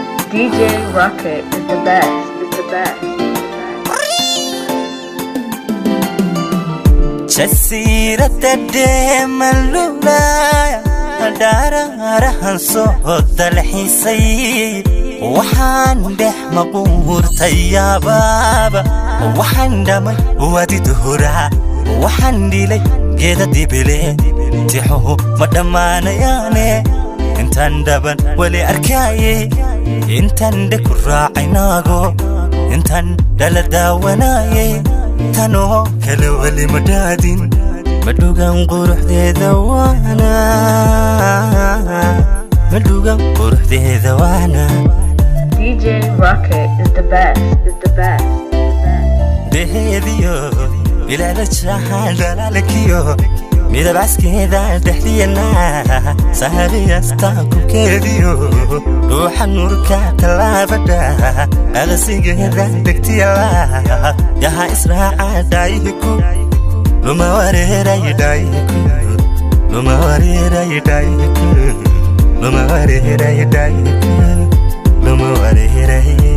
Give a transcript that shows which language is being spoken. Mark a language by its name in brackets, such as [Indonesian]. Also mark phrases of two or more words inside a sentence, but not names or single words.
[English] D J Rocket is the best, is the best, is the best. [Somali] Jasiiradda deeman lulaya, dharaarahan soo dalxiisay. Waxaan dhex maquurtay yaabaaba, waxaan dhamay wadi duhura, waxaan dhilay geeda dibile, tixuhu ma dhammaanayaane. Intaan dhaban wali arkaaye, intaan dhe ku raacay naago, intaan dhala daawanaaye, tanoo kale wali ma dhaadin. Ma dhugan quruxdeeda waana, ma dhugan quruxdeeda waana. [English] D J Rocket is the best, is the best. [Somali] Deheediyo, bilaada jahan dhalaalkiyo, midab caskeeda dhexdiyana, sahariyasta kubkeediyo, ruuxa nuurka tallaabada, aqsigeeda degtiyala, yaha israaca dhaayihiku, luma wareeray dhaayihiku, luma wareeray Loma wareeray.